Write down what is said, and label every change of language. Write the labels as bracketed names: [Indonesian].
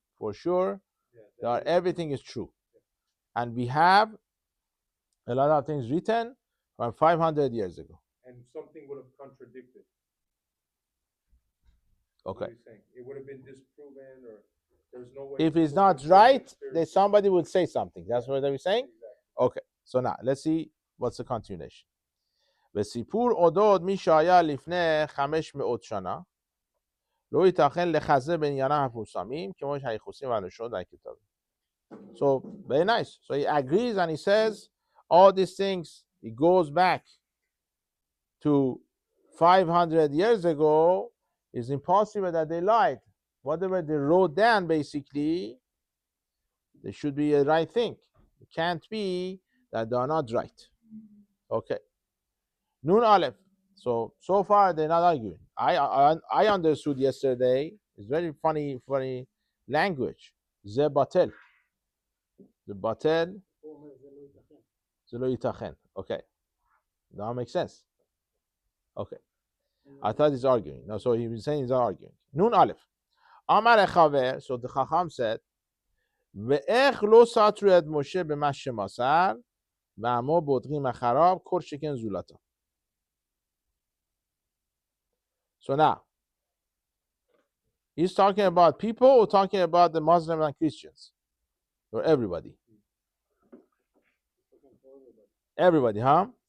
[English] For sure, everything is true. And we have a lot of things written from 500 years ago. And something would have contradicted. Okay. It would have been disproven, or there's no way. If it's not right, then somebody would say something. That's what they're saying? Exactly. Okay. So now, let's see what's the continuation. [Hebrew] וסיפור אודות מי שהיה לפני 500 שנה לא ייתכן לחזה בענייניו המפורסמים כמו שהייחוסים והלשונות והכתבים. [English] So, very nice. So he agrees and he says all these things, it goes back to 500 years ago. It's impossible that they lied. Whatever they wrote down, basically, they should be a right thing. It can't be that they are not right. Okay. Nun Aleph. So far they're not arguing. I understood yesterday. It's very funny language. Ze batel. The batel. Ze lo yitachen. Okay. That makes sense. Okay. I thought he's arguing. No, so he was saying he's not arguing. Nun Aleph. Amar Echaver. So the Chacham said, [Hebrew] ואיך לא סתרו את משה במה שמסר ועמו בודקים אחריו כל שכן זולתו. [English] So now, he's talking about people or talking about the Muslims and Christians? Or everybody? Everybody, huh?